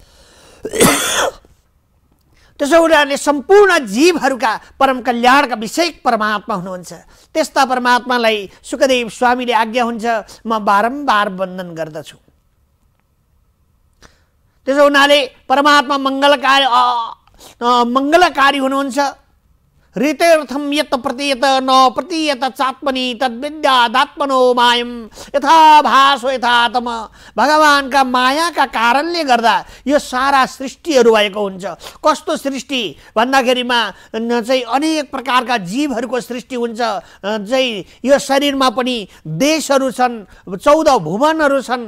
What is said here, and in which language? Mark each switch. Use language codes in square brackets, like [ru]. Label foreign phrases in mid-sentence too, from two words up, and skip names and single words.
[ne] त्यसो हुनाले सम्पूर्ण जीवहरूका परम कल्याणका विषय परमात्मा हुनुहुन्छ। त्यस्ता परमात्मालाई सुखदेव स्वामीले आज्ञा हुन्छ म बारम्बार वन्दन गर्दछु। त्यसो हुनाले परमात्मा मङ्गलकारी हुनुहुन्छ। [sa] ऋतेर्थम यत प्रतीयत न प्रतीयत चात्मनि तद्विद्यादात्मनो मायम यथा भासो यथातम। [ne] भगवानका मायाका कारणले गर्दा यो सारा सृष्टिहरू भएको हुन्छ। कस्तो सृष्टि भन्दाखेरिमा चाहिँ अनेक प्रकारका जीवहरूको सृष्टि हुन्छ। चाहिँ यो शरीरमा पनि देशहरू छन्, 14 भुवनहरू छन्।